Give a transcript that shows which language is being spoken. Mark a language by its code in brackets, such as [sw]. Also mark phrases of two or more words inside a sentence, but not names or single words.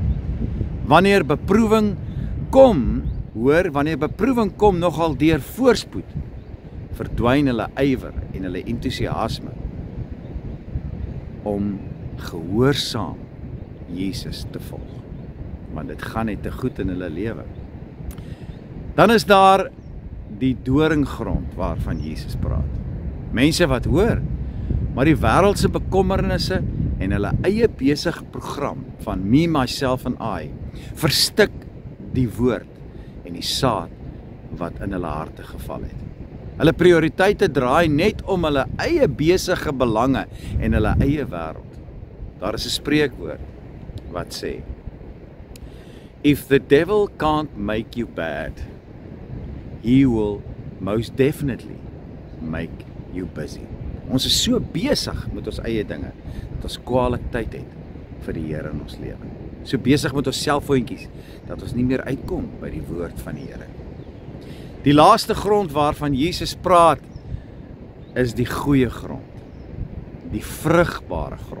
[af] Wanneer beproewing kom, nogal deur voorspoed, verdwyn hulle ywer en hulle entoesiasme om gehoorsaam Jesus te volg. Want dit gaan net te goed in hulle lewe. Dan is daar die doringgrond waarvan Jesus praat. Mense wat hoor, maar die wêreldse bekommernisse en hulle eie besige program van [en] me, myself and I [af] verstik die woord en die saad wat in hulle harte geval het. Hulle prioriteite draai net om hulle eie besige belange en hulle eie wêreld. Daar is 'n spreekwoord wat sê, [en] if the devil can't make you bad, he will most definitely make you busy. [af] Ons is so besig met ons eie dinge, dat ons kwaliteit het vir die Here in ons lewe. So besig met ons selfoontjies, dat ons nie meer uitkom by die woord van die Here. Die laaste grond waarvan Jesus praat, is die goeie grond, die vrugbare grond.